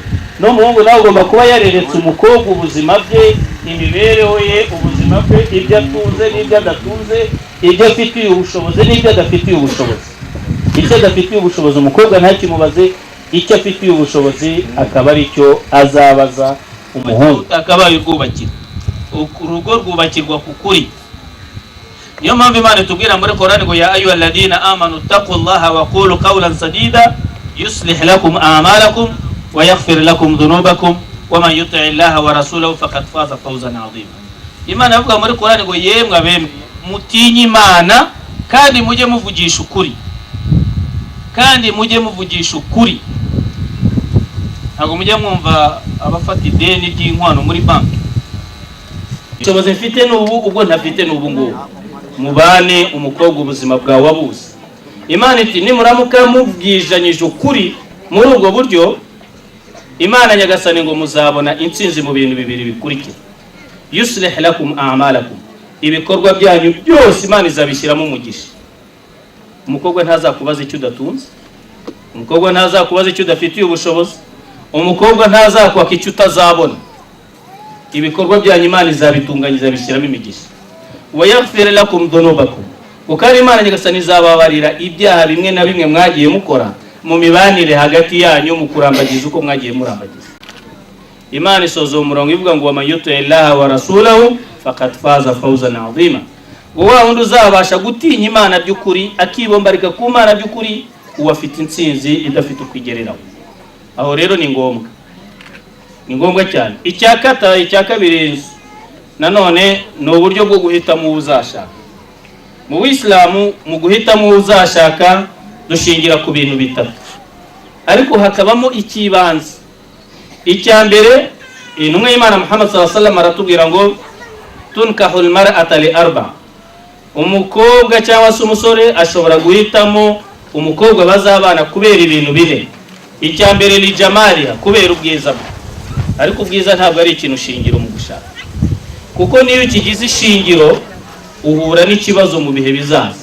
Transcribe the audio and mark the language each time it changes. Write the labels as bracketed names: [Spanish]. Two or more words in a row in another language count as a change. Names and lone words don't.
[Kinyarwanda] N'umuhungu nawe agomba kuba yareretse umukobwa ubuzima bwe, imibereho ye, ubuzima bwe, ibyo atunze n'ibyo adatunze, ibyo afitiye ubushobozi n'ibyo adafitiye ubushobozi. Icyo adafitiye ubushobozi umukobwa ntakimubaze, icyo afitiye ubushobozi akaba ari cyo azabaza umuhungu. Akabaye rwubakira urugo rwubakirwa ku kuri. Niyo mpamvu Imana itubwira muri Qur'ani ngo [Arabic] يا أيها الذين آمنوا اتقوا الله وقولوا قولا سديدا يصلح لكم أعمالكم ويغفر لكم ذنوبكم ومن يطع الله ورسوله فقد فاز فوزا عظيما. [Kinyarwanda] Imana ivuga muri Qur'ani ngo yemwe abemwe mutinye Imana kandi mujye muvugisha ukuri, kandi mujye muvugisha ukuri. Ntabwo mujye mwumva abafata ideni ry'inkwano muri banki, ubushobozi mfite n'ubu, ubwo ntafite n'ubu ngubu. Mubane umukobwa ubuzima bwawe abuzi. Imana iti nimuramuka mubwijanyije ukuri muri ubwo buryo, Imana nyagasani ngo muzabona intsinzi mu bintu bibiri bikurikira. [Arabic] يصلح لكم أعمالكم, [Kinyarwanda] ibikorwa byanyu byose Imana izabishyiramo umugisha. Umukobwa ntazakubaza icyo udatunze, umukobwa ntazakubaza icyo udafitiye ubushobozi, umukobwa ntazakwaka icyo utazabona. Ibikorwa byanyu Imana izabitunganya, izabishyiramo imigisha. [Arabic] ويغفر لكم ذنوبكم, [Kinyarwanda] ukari Imana nyagasani izababarira ibyaha bimwe na bimwe mwagiye mukora mu mibanire hagati yanyu mu kurambagiza uko mwagiye murambagiza. Imana isoza umurongo ivuga ngo [Arabic] ومن يطع الله ورسوله فقد فاز فوزا عظيما. [Kinyarwanda] Wa wundi uzabasha gutinya Imana by'ukuri, akibombarika ku Mana by'ukuri, uwo afite intsinzi idafite ukwigereraho. Aho rero ni ngombwa cyane. Icya kabiri nanone ni uburyo bwo guhitamo uzashaka. Mu Buyisilamu mu guhitamo uzashaka dushingira ku bintu bitatu, ariko hakabamo ikibanze. Icya mbere, intumwa y'Imana Muhammad [Arabic] صلى الله عليه وسلم [Kinyarwanda] aratubwira ngo [Arabic] تنكح المرأة لأربع. [Kinyarwanda] Umukobwa cyangwa se umusore ashobora guhitamo umukobwa bazabana kubera ibintu bine. Icya mbere ni jamaliya, kubera ubwiza bwe. Ariko ubwiza ntabwo ari ikintu shingiro mu gushaka, kuko niyo ukigize ishingiro uhura n'ikibazo mu bihe bizaza.